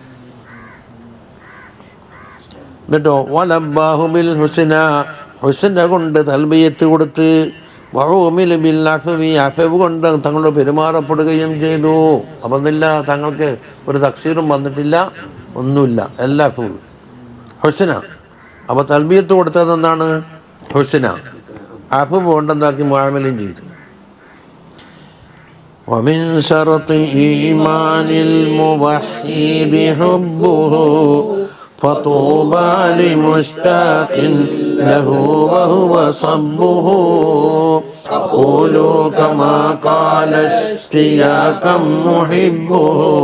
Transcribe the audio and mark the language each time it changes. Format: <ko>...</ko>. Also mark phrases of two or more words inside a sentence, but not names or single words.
<ml>എന്നിട്ടോ</ml> <ar>ولباه بالحسنى,</ar> <ml>ഹുസ്ന കൊണ്ട് തൽബിയത്ത് കൊടുത്ത്,</ml> <ar>وعومل بالعفو,</ar> <ml>അഫ്വ് കൊണ്ട് തങ്ങളോട് പെരുമാറപ്പെടുകയും ചെയ്തു. അപ്പം എന്നില്ല തങ്ങൾക്ക് ഒരു തക്സീറും വന്നിട്ടില്ല, ഒന്നുമില്ല, എല്ലാ ഹുസ്ന. അപ്പോൾ തൽബിയത്ത് കൊടുത്തത് എന്താണ്? ഹുസ്ന. അഫ്വ് കൊണ്ടെന്താക്കി മുആമലയും ചെയ്തു.</ml> <ar>ومن شرط إيمان الموحد حبه فطوبى لمشتاق له وهو صبه أقول كما قال اشتياقا محبه</ar>